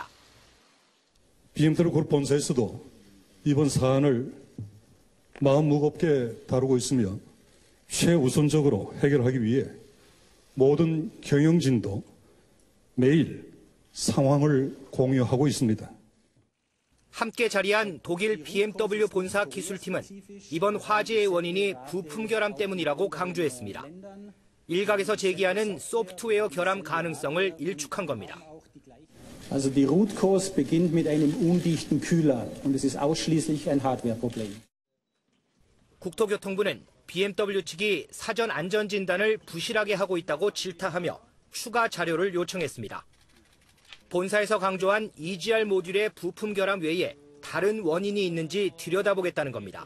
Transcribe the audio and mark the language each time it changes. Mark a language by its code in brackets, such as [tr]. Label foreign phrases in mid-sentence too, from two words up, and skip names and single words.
[ko] BMW 그룹 본사에서도 이번 사안을 마음 무겁게 다루고 있으며 최우선적으로 해결하기 위해 모든 경영진도 매일 상황을 공유하고 있습니다. 함께 자리한 독일 BMW 본사 기술팀은 이번 화재의 원인이 부품 결함 때문이라고 강조했습니다. 일각에서 제기하는 소프트웨어 결함 가능성을 일축한 겁니다. [de] Also die [en] Root Cause [de] beginnt mit einem undichten Kühler und es ist ausschließlich ein Hardwareproblem. [ko] 국토교통부는 BMW 측이 사전 안전 진단을 부실하게 하고 있다고 질타하며 추가 자료를 요청했습니다. 본사에서 강조한 EGR 모듈의 부품 결함 외에 다른 원인이 있는지 들여다보겠다는 겁니다.